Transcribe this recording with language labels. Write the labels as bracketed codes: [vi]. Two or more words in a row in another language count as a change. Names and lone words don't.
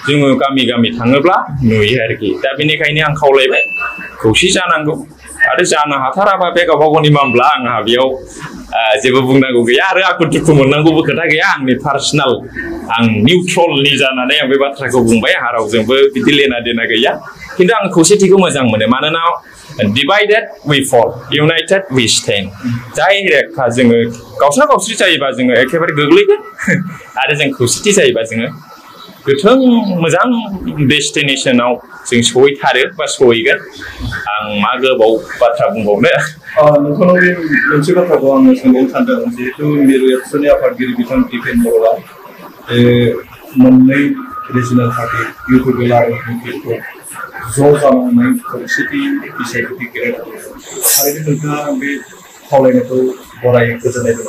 [brx] जोङो गामि गामि थाङोब्ला नुयो आरोखि दा बेनिखायनो आं खावलायबाय खौसे जानांगौ आरो जानो हाथाराबा बे गावबा गावनि मामला आंहा बेयाव जेबो बुंनांगौ गैया आरो आखु दुखु मोननांगौबो खोथा गैया आंनि पार्सनेल आं निउट्रलनि जानानै आं बे बाथ्राखौ बुंबाय आंहा रावजोंबो बिदि लेना देना गैया खिन्थु आं खौसेथिखौ मोजां मोनो मानोना [en] divided we fall united we stand [brx] जाय रेखा जोङो गावस्रा गावस्रि जायोबा जोङो एखेबारे गोग्लैगोन आरो जों खौसेथि जायोबा जोङो गोथों मोजां डेस्टिनेशनाव जों सहैथारो बा सहैगोन आं मा गोबाव बाथ्रा बुंबावनो नोंथांनाव मोनसे बाथ्राखौ आङो सोंबावनो सानदों जिहेतु मिरु एबसुनि आफादगिरि बिथां दिपेन बर'आ मोननै रिजनेल पार्टि इउपिपिएल आरो बिपिएलखौ ज' जानानै खौसेथि बिसायख'थि गेलेनांगौ थारैनो नोंथाङा बे खावलायनायखौ गराय गोजोननाय दं